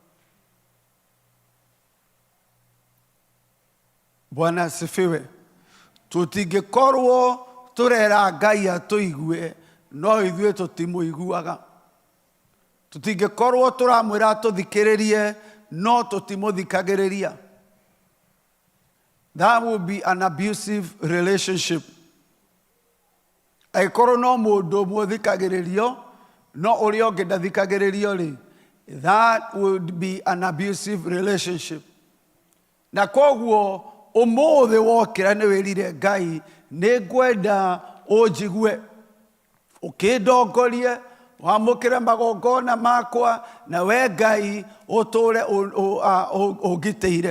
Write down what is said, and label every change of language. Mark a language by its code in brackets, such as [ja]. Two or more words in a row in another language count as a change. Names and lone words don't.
[sw] Bwana asifiwe. [ki] Tũtingĩkorwo tũrera Ngai atũigue, no ithuĩ tũtimũiguaga. Tũtingĩkorwo tũramwĩra tũthikĩrĩrie, no tũtimũthikagĩrĩria. [en] That will be an abusive relationship. [ki] Angĩkorwo no mũndũ mũthikagĩrĩrio, no ũrĩa ũngĩ ndathikagĩrĩrio rĩ, [en] that would be an abusive relationship. [ki] Na koguo ũmũthĩ wokĩra nĩ wĩrire Ngai, nĩ ngwenda ũnjigue, ũkĩndongorie, wamũkĩre magongona makwa, na we Ngai ũtũre ũngitĩire.